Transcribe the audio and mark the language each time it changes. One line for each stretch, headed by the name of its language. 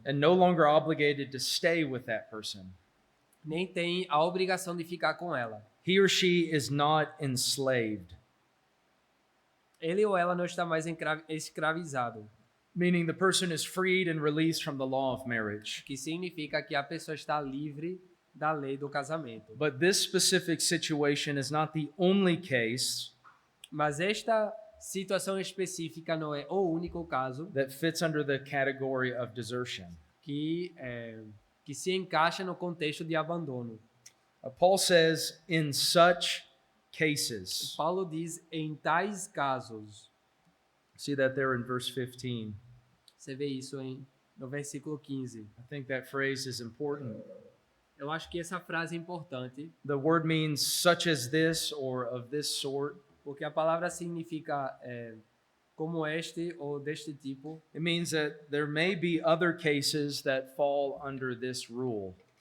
English: And no longer obligated to stay with that person.
Portuguese: Nem tem a obrigação de ficar com ela.
English: He or she is not enslaved.
Portuguese: Ele ou ela não está mais escravizado.
English: Meaning the person is freed and released from the law of marriage.
Portuguese: Que significa que a pessoa está livre da lei do casamento.
English: But this specific situation is not the only case
Portuguese: Mas esta situação específica não é o único caso
English: that fits under the category of desertion.
Portuguese: que se encaixa no contexto de abandono.
English: Paul says, in such cases.
Portuguese: Paulo diz em tais casos.
English: See that there in verse 15.
Portuguese: Você vê isso no versículo 15.
English: I think that phrase is important.
Portuguese: Eu acho que essa frase é importante,
English: The word means such as this or of this sort.
Portuguese: porque a palavra significa como este ou deste tipo.
English: It means that there may be other cases that fall under this rule.